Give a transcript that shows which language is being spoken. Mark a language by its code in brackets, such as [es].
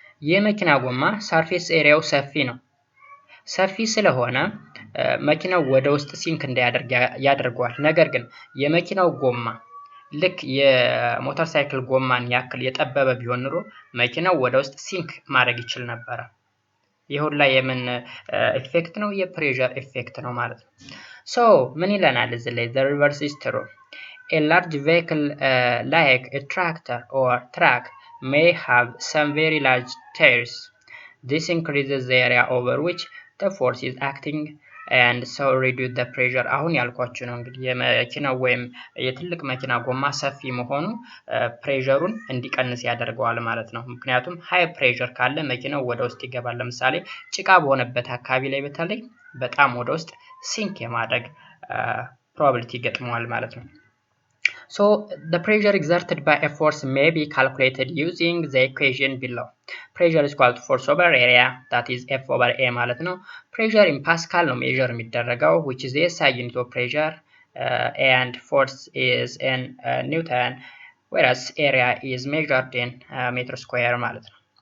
[am] የመኪና ጎማ ሰርፌስ ኤሪያው ሰፊ ነው። ሰፊ ስለሆነ መኪናው ወደ ውስጥ ሲንክ እንዳያደርግ ያደርገዋል። ነገር ግን የመኪናው ጎማ ልክ የሞተር ሳይክል ጎማን ያክል የጠበበ ቢሆን ኑሮ መኪናው ወደ ውስጥ ሲንክ ማድረግ ይችል ነበር። ይሁን ላይ የምን ኢፌክት ነው? የፕሬሸር ኢፌክት ነው ማለት ነው። ሶ ምን ይለናል እዚህ ላይ? [en] the reverse is true. A large vehicle like a tractor or truck may have some very large tires. This increases the area over which the force is acting and so reduce the pressure. [am] አሁን ያልኳችሁ ነው እንግዲህ የመኪናው ወይም የትልቅ መኪና ጎማ ሰፊ መሆኑ ፕሬሸሩን እንዲቀንስ ያደርገዋል ማለት ነው። ምክንያቱም ሃይ ፕሬሸር ካለ መኪናው ወደ ውስጥ ይገባል። ለምሳሌ ጭቃ በሆነበት አካባቢ ላይ በተለይ በጣም ወደ ውስጥ ሲንክ የማድረግ ፕሮባቢሊቲ ይገጥመዋል ማለት ነው። [en] So the pressure exerted by a force may be calculated using the equation below. Pressure is equal to force over area, that is F over A ማለት ነው። Pressure in Pascal ነው measure የሚደረገው, which is the SI unit of pressure, and force is in Newton, whereas area is measured in meter square ማለት ነው.